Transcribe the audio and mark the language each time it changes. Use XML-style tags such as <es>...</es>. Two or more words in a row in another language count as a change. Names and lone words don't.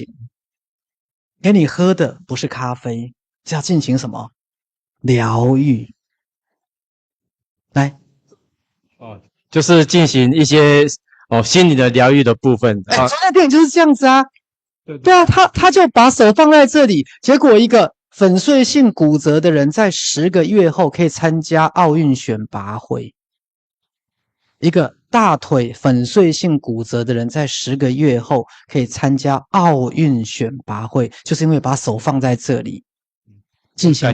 <zh>給你喝的不是咖啡，是要進行什麼？療癒。來，就是進行一些心理的療癒的部分。专業電影就是這樣子啊。對啊，他就把手放在這裡，結果一個粉碎性骨折的人在10個月後可以參加奧運選拔會。一個大腿粉碎性骨折的人在10個月後可以參加奧運選拔會，就是因為把手放在這裡進行療癒，</zh>